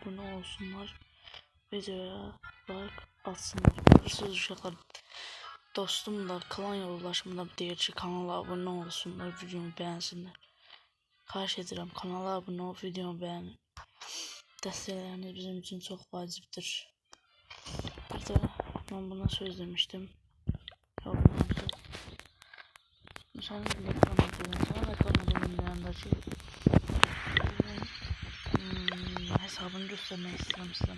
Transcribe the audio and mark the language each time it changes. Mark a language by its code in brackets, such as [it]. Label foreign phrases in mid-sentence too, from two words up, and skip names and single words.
[tr] abone olsunlar. Videoya like atsınlar. [az] Görürsünüz uşaqlar. Dostum da klan yoldaşım da deyir ki kanala abone olsunlar, [tr] videomu beğensinler. [az] Xahiş edirəm, kanala abone ol, [tr] videomu beğenin. [az] Dəstəkləriniz bizim [tr] için çok [az] vacibdir. [tr] Bir de ben buna söz demiştim. Yorumlarda. Sen reklam ediyorsun. Sana reklam ediyorum yanındaki hesabını göstermek istedim size.